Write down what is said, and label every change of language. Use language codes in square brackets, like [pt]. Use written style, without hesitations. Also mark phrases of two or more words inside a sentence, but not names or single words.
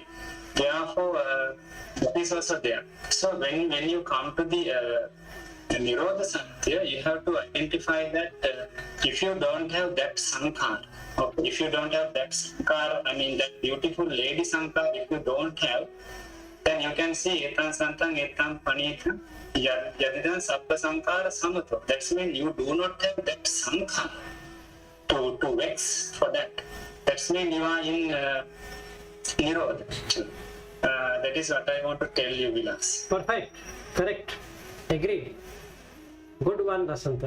[en] Therefore, that is also there. So when you come to the [pi] Nirodha Samkhya, [en] you have to identify that if you don't have that sankhara, or if you don't have that sankhara, I mean that beautiful lady sankhara, if you don't have, then you can see [pi] etam santang etam panitam yadidam sabba sankhara samato. [en] That's when you do not have that sankhara to vex for that. That's when you are in Nirodha. That is what I want to tell you, Vilas. Perfect. Correct. Agreed. Good one, Rasanta.